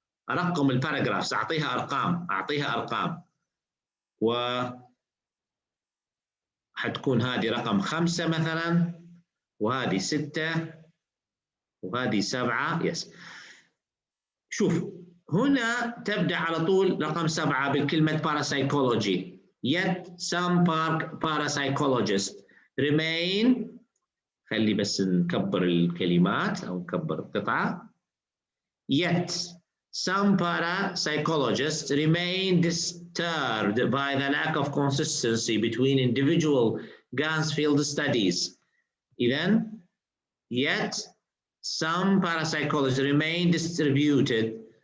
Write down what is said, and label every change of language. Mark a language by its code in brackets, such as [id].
[ar] ارقم الباراجرافز، اعطيها ارقام و حتكون هذه رقم 5 مثلا، وهذه 6 وهذه 7. يس شوف هنا تبدأ على طول رقم 7 بالكلمة parapsychology. [en] Yet some parapsychologists remain. [ar] خلي بس نكبر الكلمات أو نكبر القطعة. [en] Yet some parapsychologists remain disturbed by the lack of consistency between individual Ganzfield studies. Then, yet some parapsychologists remain disturbed